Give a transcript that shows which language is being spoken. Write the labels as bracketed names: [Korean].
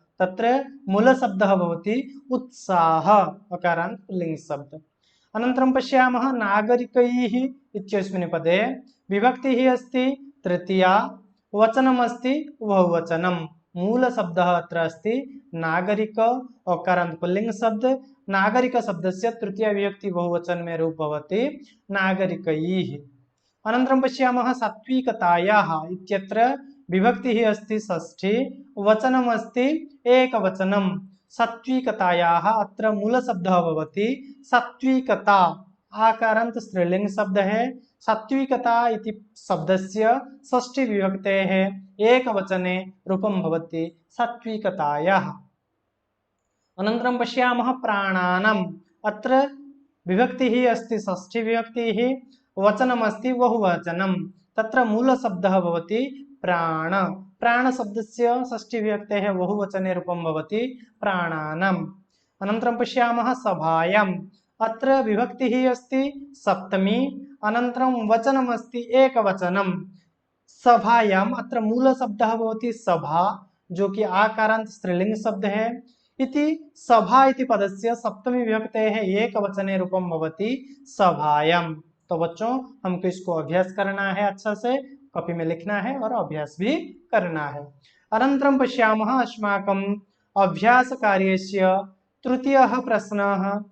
[Sanskrit] तत्र मूलशब्दः भवति उत्साह, अकारान्त पुल्लिङ्ग शब्द। अनन्तरं पश्यामः नागरिकैः इत्यस्मिन् पदे विभक्तिः अस्ति तृतीया, वचनम् अस्ति बहुवचनं। मूलशब्दः अत्र अस्ति नागरिक, अकारान्त पुल्लिङ्ग शब्द। नागरिक शब्दस्य तृतीया विभक्ति बहुवचन में रूप भवति नागरिकैः। अनन्तरं पश्यामः सात्विकतायाः इत्यत्र विभक्तिः अस्ति षष्ठी, वचनम् अस्ति एकवचनं। सात्विकतायाः अत्र मूलशब्दः भवति सात्विकता, आकारान्त स्त्रीलिङ्ग शब्द है। सात्विकता इति शब्दस्य षष्ठी विभक्तेः एकवचने रूपं भवति सात्विकतायाः। अनन्तरं पश्यामः प्राणानाम्, अत्र विभक्तिः अस्ति षष्ठी विभक्तिः, वचनम् अस्ति बहुवचनं। तत्र मूलशब्दः भवति प्राण। प्राणशब्दस्य षष्ठी विभक्तेः बहुवचने रूपं भवति प्राणानाम्। अनन्तरं पश्यामः सभायाम्, अत्र विभक्तिः अस्ति सप्तमी, अनन्तरं वचनम् अस्ति एकवचनं। सभायाम्, अत्र मूलशब्दः भवति सभा, [Hindi] जो कि [Sanskrit] आकारान्त स्त्रीलिङ्ग शब्द है। इति सभा इति पदस्य सप्तमी विभक्तेः एकवचने रूपं भवति सभायाम्। [Hindi] तो बच्चों हमको इसको अभ्यास करना है, अच्छा से कॉपी में लिखना है और अभ्यास भी करना है। [Sanskrit] अनन्तरं पश्यामः अस्माकं अभ्यास कार्यस्य तृतीयः प्रश्नः।